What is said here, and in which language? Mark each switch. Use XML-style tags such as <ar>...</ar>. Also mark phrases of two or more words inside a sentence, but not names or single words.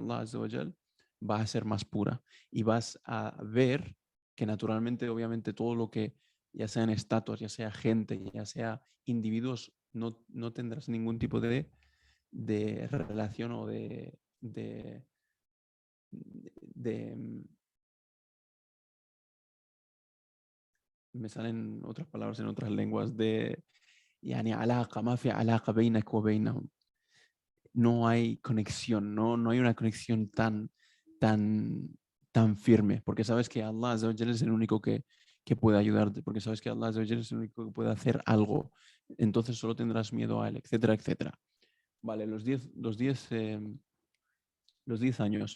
<ar>الله عز وجل</ar> <es>va a ser más pura y vas a ver que naturalmente, obviamente, todo lo que, ya sean estatuas, ya sea gente, ya sea individuos, no tendrás ningún tipo de relación o de me salen otras palabras en otras lenguas de</es> <ar>يعني علاقة ما في علاقة بينك وبينهم.</ar> <es>No hay conexión, no hay una conexión tan, tan firme, porque sabes que</es> <ar>الله عز وجل</ar> <es>es el único que puede ayudarte, porque sabes que</es> <ar>الله عز وجل</ar> <es>es el único que puede hacer algo, entonces solo tendrás miedo a él, etcétera, etcétera. Vale, los 10 años.</es>